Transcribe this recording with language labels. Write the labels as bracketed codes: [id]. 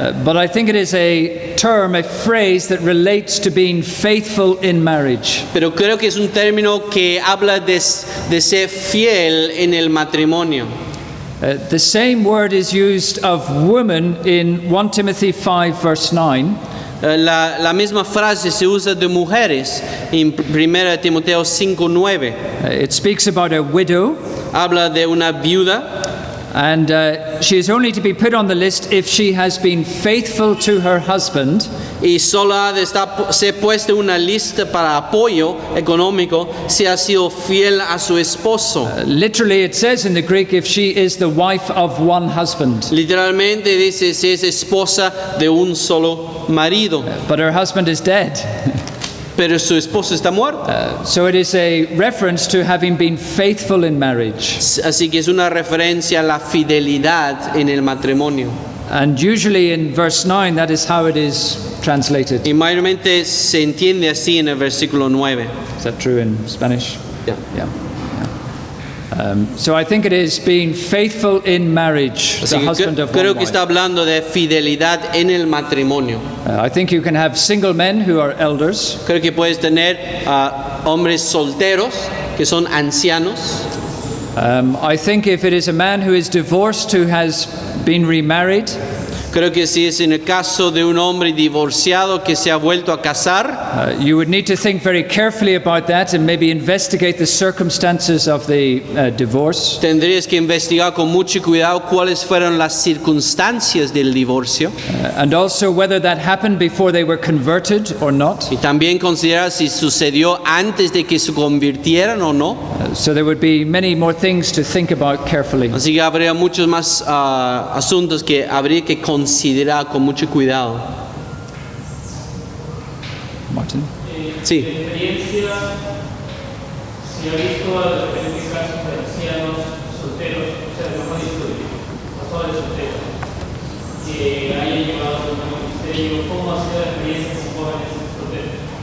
[en] But I think it is a term, a phrase that relates to being faithful in marriage. [es] Pero creo que es un término que habla de ser fiel en el matrimonio. [en] The same word is used of woman in 1 Timothy 5 verse 9. [es] La misma frase se usa de mujeres en 1 Timoteo 5:9. [en] It speaks about a widow, [es] Habla de una viuda [en] and she is only to be put on the list if she has been faithful to her husband [es] y solo ha de ser puesta en una lista para apoyo económico si ha sido fiel a su esposo. [en] Literally, it says in the Greek, if she is the wife of one husband, [es] Literalmente dice si es esposa de un solo marido, [en] but her husband is dead. [es] pero su esposo está muerto. [en] So it is a reference to having been faithful in marriage. [es] Así que es una referencia a la fidelidad en el matrimonio. [en] And usually in verse 9, that is how it is translated. [es] Y mayormente se entiende así en el versículo 9. [en] Is that true in Spanish? [es] Ya. [en] Yeah. So I think it is being faithful in marriage, [es] Así [en] the [es] que [en] husband of [es] creo [en] one [es] que [en] wife. [es] está hablando de fidelidad en el matrimonio. [en] I think you can have single men who are elders. [es] Creo que puedes tener hombres solteros que son ancianos. [en] I think if it is a man who is divorced who has been remarried, [es] Creo que si es en el caso de un hombre divorciado que se ha vuelto a casar, [en] you would need to think very carefully about that and maybe investigate the circumstances of the divorce. [es] tendrías que investigar con mucho cuidado cuáles fueron las circunstancias del divorcio [en] And also whether that happened before they were converted or not. [es] y también considerar si sucedió antes de que se convirtieran o no. [en] So there would be many more things to think about carefully. [es] Así que habría muchos más asuntos que habría que considerar con mucho cuidado. [en] Martin? [es] Sí. Experiencia, si ha visto a diferentes casos de ancianos solteros, o sea, mejor dicho, pastores solteros, que hayan llevado un ministerio, ¿cómo ha sido la experiencia con jóvenes solteros?